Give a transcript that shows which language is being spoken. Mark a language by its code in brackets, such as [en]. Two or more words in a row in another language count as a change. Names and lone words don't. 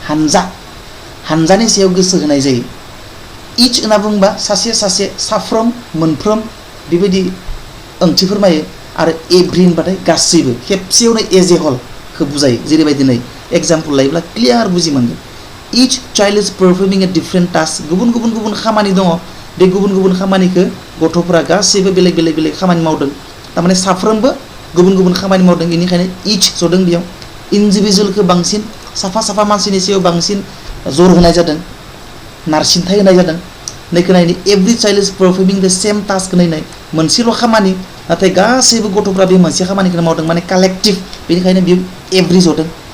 [brx] हानजानि सायाव गोसो होनाय जायो इच होनना बुंबा सासे सासे साफ्रोम मोनफ्रोम बेबायदि ओंथि फोरमायो आरो एभ्रि होनबाथाय गासैबो खेबसेयावनो एज ए हलखौ बुजायो जेरैबायदि नै एग्जाम्पल लायोब्ला क्लियार बुजि मोनगोन [en] each child is performing a different task [brx] गुबुन गुबुन गुबुन खामानि दङ बे गुबुन गुबुन खामानिखौ गथ'फोरा गासैबो बेलेग बेलेग बेलेग खामानि मावदों थारमाने साफ्रोमबो गुबुन गुबुन खामानि मावदों बेनिखायनो इच जदों बेयाव इन्डिभिजुवेलखौ बांसिन साफा साफा मानसिनि सायाव बांसिन जर होनाय जादों नारसिनथाय होनाय जादों नैखौ नायनि [en] every child is performing the same task [brx] नायनाय मोनसेल' खामानि नाथाय गासैबो गथ'फ्रा बे मोनसे खामानिखौनो मावदों माने कालेक्टिभ बेनिखायनो बेयो एभ्रि जदों